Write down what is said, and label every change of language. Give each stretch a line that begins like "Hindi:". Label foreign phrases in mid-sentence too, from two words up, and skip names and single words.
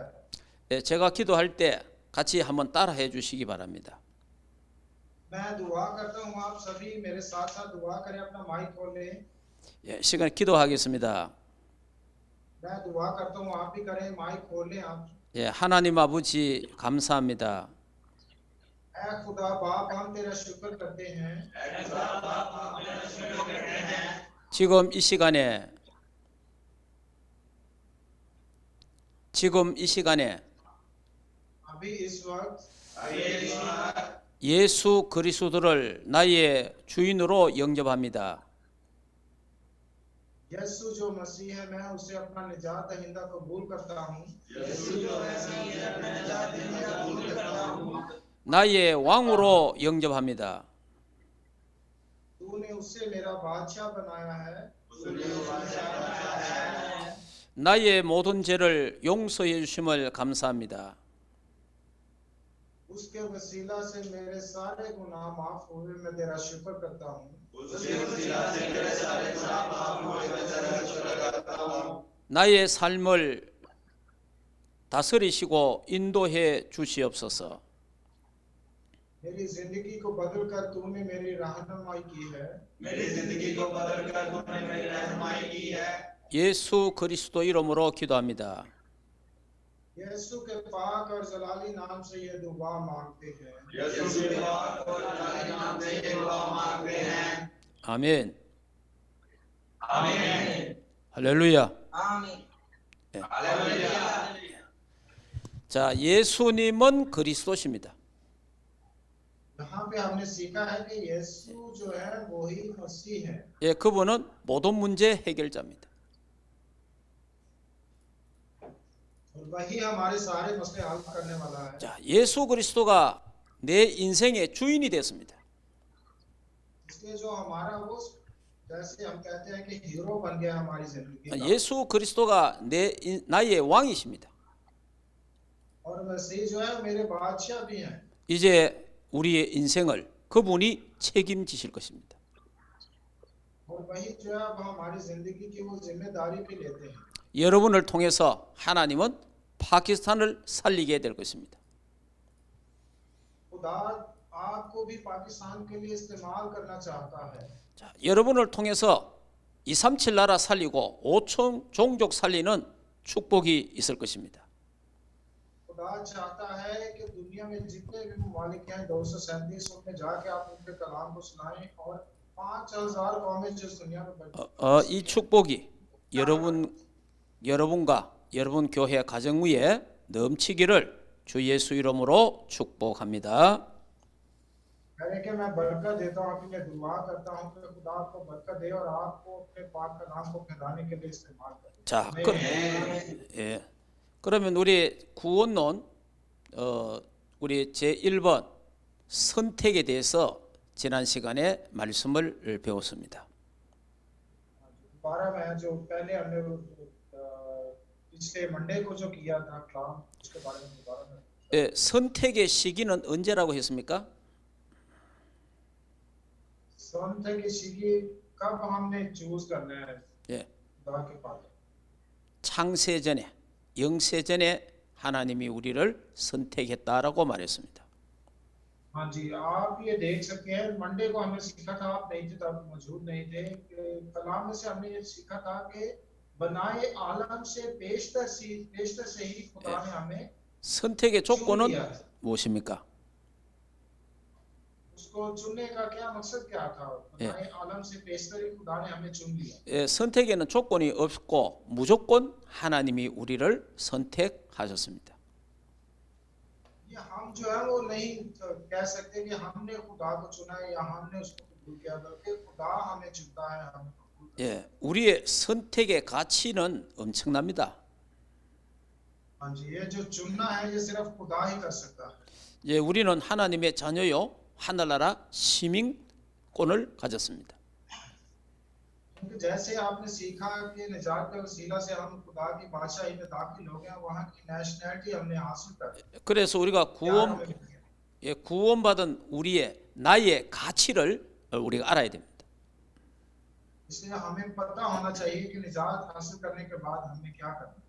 Korean: 예, 제가 기도할 때 같이 한번 따라해 주시기 바랍니다.
Urdu: میں دعا کرتا ہوں آپ سبھی میرے ساتھ ساتھ دعا کریں اپنا مائیک کھولیں.
Korean: 예, 시간 기도하겠습니다.
Urdu: میں دعا کرتا ہوں آپ بھی کریں مائیک کھولیں آپ.
Korean: 예, 하나님 아버지 감사합니다.
Urdu: اے خدا باپ ہم تیرا شکر کرتے ہیں
Korean: 지금 이 시간에
Urdu: ابھی اس وقت
Korean: 예수 그리스도를 나의 주인으로 영접합니다.
Urdu: یسوع جو مسیح ہے میں اسے اپنا نجات دہندہ قبول کرتا ہوں.
Korean: 나의 왕으로 영접합니다.
Urdu: تو نے اسے میرا بادشاہ بنایا ہے.
Korean: 나의 모든 죄를 용서해 주심을 감사합니다.
Urdu: اس کے وسیلہ سے میرے سارے گناہ معاف ہوئے میں تیرا شکر کرتا ہوں.
Korean: 나의 삶을 다스리시고 인도해 주시옵소서.
Urdu: میری زندگی کو بدل کر تو نے میری رہنمائی کی ہے.
Korean: 예수 그리스도 이름으로 기도합니다.
Urdu: یسوع کے پاک اور جلالی نام سے یہ دعا مانگتے ہیں.
Korean: 아멘. 할렐루야. 예. 자, 예수님은 그리스도십니다.
Urdu: یہاں پہ ہم نے سیکھا ہے کہ یسوع جو ہے وہی مسیح ہے.
Korean: 예, 그분은 모든 문제 해결자입니다.
Urdu: اور وہی ہمارے سارے مسئلے حل کرنے والا ہے.
Korean: 자, 예수 그리스도가 내 인생의 주인이 됐습니다.
Urdu: اس لیے جو ہمارا وہ جیسے ہم کہتے ہیں کہ ہیرو بن گیا ہماری زندگی کا.
Korean: 예수 그리스도가 나의 왕이십니다.
Urdu: اور مسیح جو ہے میرے بادشاہ بھی ہیں.
Korean: 이제 우리의 인생을 그분이 책임지실 것입니다.
Urdu: اور وہی جو ہے اب ہماری زندگی کی وہ ذمہ داری بھی لیتے ہیں.
Korean: 여러분을 통해서 하나님은 파키스탄을 살리게 될 것입니다.
Urdu: خدا آپ کو بھی پاکستان کے لیے استعمال کرنا چاہتا ہے.
Korean: 자, 여러분을 통해서 237 나라 살리고 5천 종족 살리는 축복이 있을 것입니다.
Urdu: خدا چاہتا ہے کہ دنیا میں جتنے بھی ممالک ہیں 237 ان میں جا کے آپ ان کے کلام کو سنائیں اور 5000 قومیں جو دنیا میں بیٹھی
Korean: 이 축복이 여러분과 여러분 교회 가정 위에 넘치기를 주 예수 이름으로 축복합니다.
Urdu: میں نے کہ میں برکت دیتا ہوں آپ کے لیے دعا کرتا ہوں کہ خدا آپ کو برکت دے اور آپ کو اپنے پاک کا نام کو پھیلانے کے لیے استعمال کرے.
Korean: 자, 예. 그러면 우리 구원론 우리 제1번 선택에 대해서 지난 시간에 말씀을 배웠습니다.
Urdu: دوبارہ میں جو پہلے ہم نے پچھلے منڈے کو جو کیا تھا کلاس اس کے بارے میں دوبارہ میں
Korean: 예, 선택의 시기는 언제라고 했습니까?
Urdu: سنت کی شگی کب ہم نے چوز کرنا ہے
Korean: 예,
Urdu: خدا کے پاس.
Korean: 창세 전에 영세 전에 하나님이 우리를 선택했다라고 말했습니다.
Urdu: ہاں جی آپ یہ دیکھ سکتے ہیں منڈے کو ہم نے سیکھا تھا آپ نہیں تھے تب موجود نہیں تھے کلام میں سے ہم نے یہ سیکھا تھا کہ بنائے عالم سے پیشتر سے ہی خدا نے ہمیں
Korean: 선택의
Urdu: चुन
Korean: 조건은
Urdu: لیا ہے.
Korean: 무엇입니까?
Urdu: اس کو چننے کا کیا مقصد کیا تھا بنائے عالم سے پیشتر ہی خدا نے ہمیں چن لیا.
Korean: 예, 선택에는 조건이 없고 무조건 하나님이 우리를 선택하셨습니다.
Urdu: یہ ہم جو ہے وہ نہیں کہہ سکتے کہ ہم نے خدا کو چنا ہے یا ہم نے اس کو قبول کیا بلکہ خدا ہمیں چنتا ہے ہمیں قبول کرتا ہے.
Korean: 예, 우리의 선택의 가치는 엄청납니다.
Urdu: ہاں جی یہ جو چننا ہے یہ صرف خدا ہی کر سکتا ہے.
Korean: 예, 우리는 하나님의 자녀요 하늘나라 시민권을 가졌습니다.
Urdu: کیونکہ جیسے آپ نے سیکھا کہ نجات کا وسیلہ سے ہم خدا کی بادشاہی میں داخل ہو گئے وہاں کی نیشنیلٹی ہم نے حاصل کر لی.
Korean: 그래서 우리가
Urdu: پیار ہمیں مل گیا.
Korean: 예, 구원받은 우리의 나의 가치를 우리가 알아야 됩니다.
Urdu: اس لیے ہمیں پتا ہونا چاہیے کہ نجات حاصل کرنے کے بعد ہمیں کیا کرنا ہے.